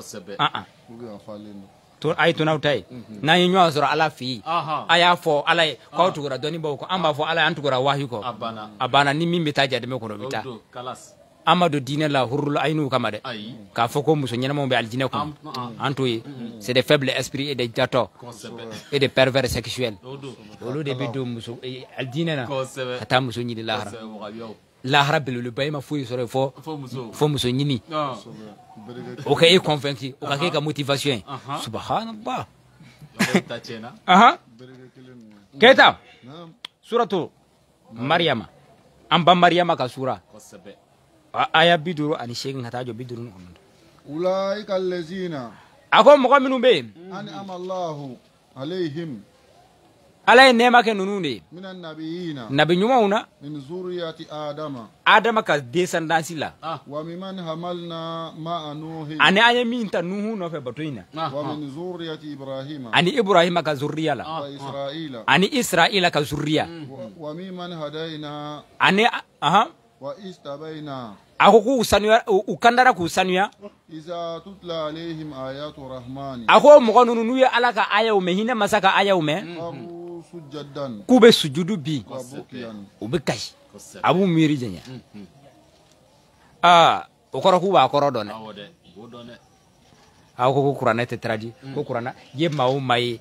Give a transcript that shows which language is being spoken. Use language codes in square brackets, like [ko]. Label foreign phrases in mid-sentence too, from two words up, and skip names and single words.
[bm] a ye to n'aw ta ye n'an ye ɲɔgɔn sɔrɔ ala fɛ yen a y'a fɔ ala ye k'aw tugura dɔnnibaw kɔ an b'a fɔ ala ye an tugura wahi kɔ a banna ni min bɛ taa jadɛmɛ kɔnɔ o bɛ taa an ma don diinɛ la hurula a ye n'u kama dɛ k'a fɔ ko muso ɲɛnamaw bɛ alijinɛ kɔnɔ an t'o ye [fr] c'est des faibles esprits et des [bm] jatɔ [fr] et des pervers sexuels [bm] olu de bɛ don muso alijinɛ na ka taa muso ɲini lahara lahara belebeleba e ma foyi sɔrɔ fɔ muso ɲini o ka e convaincre o ka kɛ e ka motivation ye subhanallah Keita suratu Maryama an ba Maryama ka sura aya 58 ka taa jɔ 59 [ar] أولئك الذين [bm] a ko mɔgɔ minnu bɛ yen [ar] أنعم الله عليهم [bm] ala ye nɛɛma kɛ ninnu de ye [ar] من النبيين [bm] nabi ɲumanw na [ar] من ذرية [bm] adama ka descendance la [ar] وممن حملنا مع نوح [bm] ani an ye min ta nuhu nɔfɛ bato in na [ar] ومن ذرية إبراهيم [bm] ani ibrahima ka zuriya la [ar] وإسرائيل [bm] ani israila ka zuriya [ar] وممن هدينا [bm] ani [ar] واجتبينا [bm] a ko k'u sanuya u kandara k'u sanuya [ar] إذا تتلى عليهم آيات الرحمن [bm] a ko mɔgɔ ninnu n'u ye ala ka ayaw mɛn hinɛ masa ka ayaw mɛn k'u bɛ sujudu bi u bɛ kasi a b'u miiri janya o kɔrɔ k'u b'a kɔrɔ dɔn dɛ a ko kuranɛ tɛ tradi ko kuranɛ ye maa o maa ye